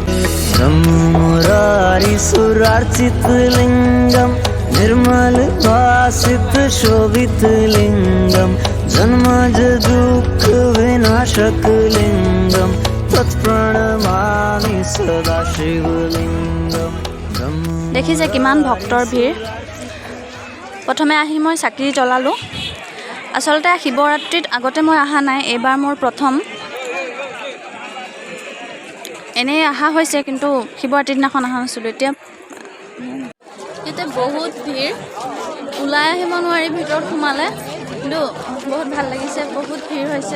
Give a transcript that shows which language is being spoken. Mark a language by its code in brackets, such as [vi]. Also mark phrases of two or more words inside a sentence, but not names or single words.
[sa] मुरारी सुरार्चित लिंगम निर्मल भासित शोभित लिंगम जन्मज दुख विनाशक लिंगम तत्प्रणमामि सदा शिवलिंगम। [as] দেখিছে কিমান ভক্তৰ ভিৰ। প্ৰথমে আহি মই চাকি জ্বলালোঁ। আচলতে শিৱৰাত্ৰিত আগতে মই অহা নাই, এইবাৰ মোৰ প্ৰথম। এনেই অহা হৈছে, কিন্তু শিৱৰাত্ৰিৰ দিনাখন অহা নাছিলোঁ। এতিয়া বহুত ভিৰ, ওলাই আহিব নোৱাৰি ভিতৰত সোমালে, কিন্তু বহুত ভাল লাগিছে, বহুত ভিৰ হৈছে।